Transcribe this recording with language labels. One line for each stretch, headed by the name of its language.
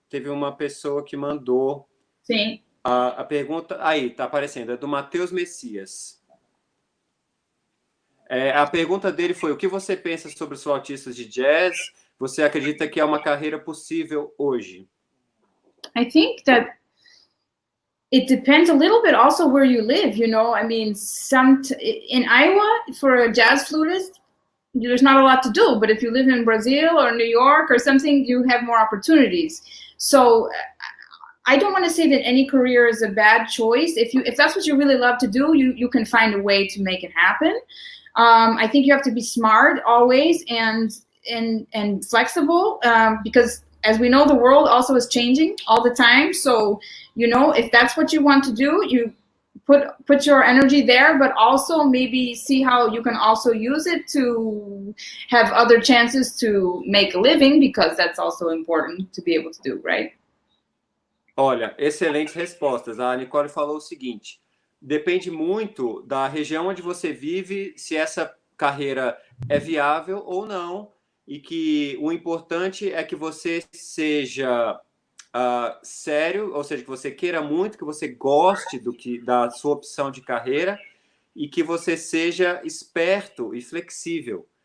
Portuguese: Teve uma pessoa que mandou Sim. a pergunta. Aí, está aparecendo, é do Matheus Messias. A pergunta dele foi: o que você pensa sobre os flautistas de jazz? Você acredita que é uma carreira possível hoje?
English: I think that it depends a little bit also where you live, you know. I mean, in Iowa, for a jazz flutist, there's not a lot to do. But if you live in Brazil or New York or something, you have more opportunities. So I don't want to say that any career is a bad choice. If that's what you really love to do, you can find a way to make it happen. I think you have to be smart always and flexible, because as we know, the world also is changing all the time. So, you know, if that's what you want to do, you put your energy there, but also maybe see how you can also use it to have other chances to make a living, because that's also important to be able to do, right?
Portuguese: Olha, excelentes respostas. A Nicole falou o seguinte: depende muito da região onde você vive, se essa carreira é viável ou não, e que o importante é que você seja sério, ou seja, que você queira muito, que você goste da sua opção de carreira e que você seja esperto e flexível.